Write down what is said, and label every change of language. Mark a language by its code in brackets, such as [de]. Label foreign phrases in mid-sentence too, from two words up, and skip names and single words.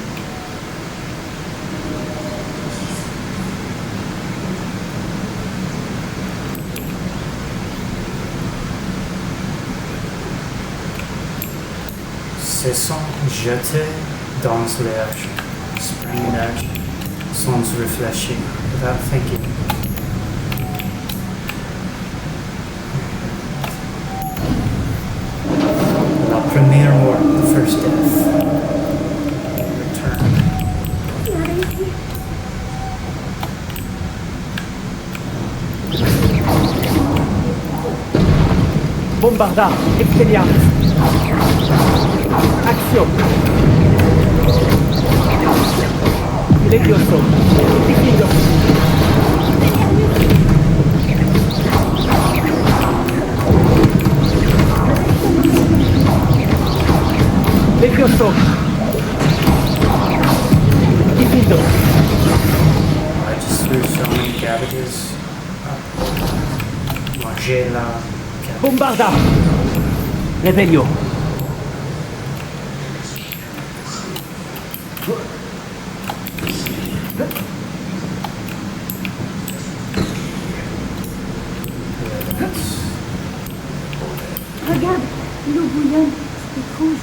[fr] Se sont jetés dans l'air, spring sans réfléchir, [en] without thinking. [fr] La première mort, [en] the first death. Return. [fr] Tu as réussi. Bombarda. Expelliarmus. Action. Levioso. Findo. Levioso. Findo. [en] I just threw so many cabbages up. [fr] Manger la cabbage. Bombarda. Revelio. Regarde, l'eau bouillonne. C'est rouge.